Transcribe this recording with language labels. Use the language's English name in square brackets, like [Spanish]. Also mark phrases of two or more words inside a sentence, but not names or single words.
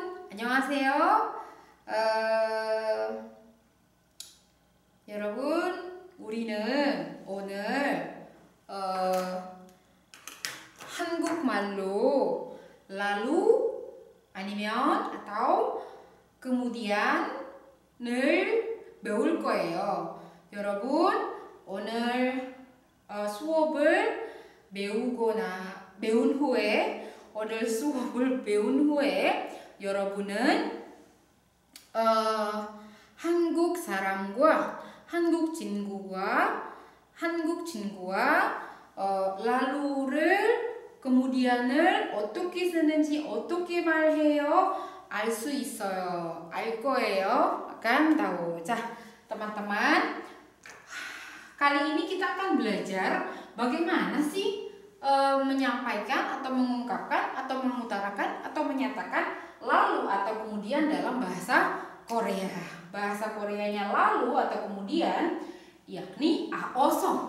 [Korean] 안녕하세요. 여러분, 우리는 오늘 한국말로 lalu 아니면 [Indonesian] atau kemudian [Korean] 을 배울 거예요. 여러분, 오늘 수업을 배운 후에 오늘 수업을 배운 후에 여러분은 한국 사람과 한국 친구와 lalu를 kemudian을 어떻게 쓰는지 어떻게 말해요 알 수 있어요. 알 거예요. [Indonesian] Akan tahu. 자, teman-teman, kali ini kita akan belajar bagaimana sih menyampaikan atau mengungkapkan atau mengutarakan atau menyatakan lalu atau kemudian dalam bahasa Korea. Bahasa Koreanya lalu atau kemudian yakni aoso.